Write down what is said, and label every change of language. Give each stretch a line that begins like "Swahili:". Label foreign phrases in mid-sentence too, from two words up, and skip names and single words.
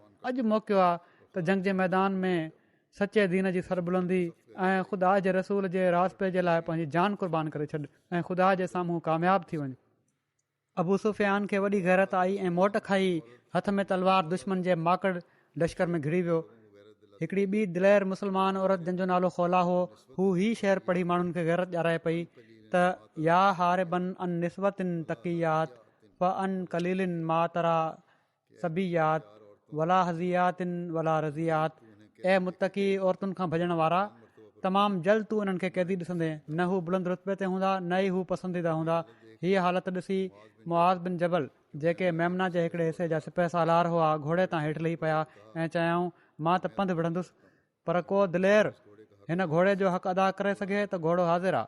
Sindhi: अॼु मौक़ो आहे त जंग जे मैदान में सचे दीन जी सरबुलंदी ऐं ख़ुदा जे रसूल जे रास्ते जे लाइ पंहिंजी जान क़ुर्बान करे छॾु ऐं ख़ुदा जे साम्हूं कामयाबु थी वञु। अबू सुफ़ियान खे वॾी गैरत आई ऐं मोट खाई हथ में तलवार दुश्मन जे माकड़ लश्कर में घिरी वियो। हिकिड़ी ॿी दिलेर मुस्लमान औरत जंहिंजो नालो खौला हो, हू ही शेर पढ़ी माण्हुनि खे गैरत ॾियाराए पई त
Arabic: يا هاربًا عن نسبةٍ تقيات ف عن قليلٍ ما ترى سبيات ولا حظيات ولا رضيات.
Sindhi: ऐं मुतक़ी औरतुनि खां भॼण वारा तमामु जल्द तूं उन्हनि खे क़ैदी ॾिसंदे न हू बुलंद रुतबे ते हूंदा न ई हू पसंदीदा हूंदा। हीअ हालति ॾिसी मुआज़ बिन जबल जेके मेमना जे हिकिड़े हिसे जा सिपह सालार हुआ घोड़े तां हेठि लही पिया ऐं चयाऊं मां त पंधु विढ़ंदुसि पर को दिलेर हिन घोड़े जो हक़ अदा करे सघे त घोड़ो हाज़िर आहे।